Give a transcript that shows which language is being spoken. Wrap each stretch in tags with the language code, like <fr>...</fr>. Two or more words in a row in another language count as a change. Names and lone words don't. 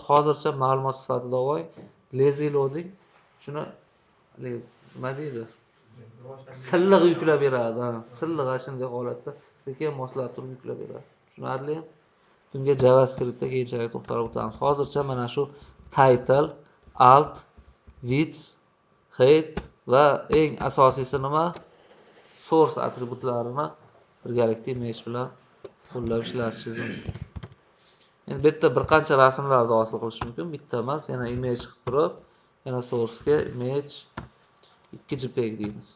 <uz>Hozircha ma'lumot sifatida voy</uz> <en>lazy loading</en> <uz>shuni nima deydi? Silliq yuklab beradi. Silliq shunday holatda sekin moslab turib yuklab beradi. Tushunarlimi? Bunga JavaScriptda keyinchalik to'xtalib o'tamiz. Hozircha mana shu title, alt, width, height va eng asosiysi nima? Source atributlarini birgalikda image bilan qo'llab ishlatishingiz mumkin. Endi bu yerda bir qancha rasmlarni hosil qilish mumkin. Bitta emas, yana image qilib turib, yana source'ga image 2 JPEG deymiz.</uz>